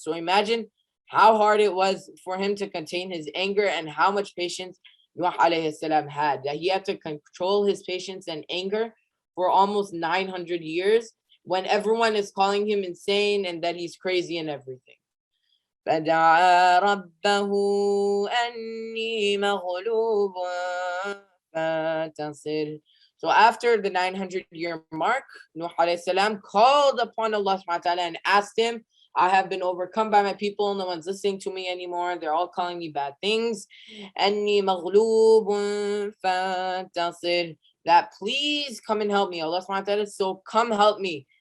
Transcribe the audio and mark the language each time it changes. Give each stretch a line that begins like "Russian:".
English: So imagine how hard it was for him to contain his anger and how much patience Nuh alayhi salam had. That he had to control his patience and anger for almost 900 years when everyone is calling him insane and that he's crazy and everything.
Arabic: فدعا ربه أني مغلوب فانتصر.
English: So after the 900-year mark, Nuh alayhi salam called upon Allah subhanahu wa ta'ala and asked him, I have been overcome by my people, no one's listening to me anymore, they're all calling me bad things.
Arabic: أني مغلوب فانتصر.
English: That please come and help me. Allah subhanahu wa ta'ala, so come help me.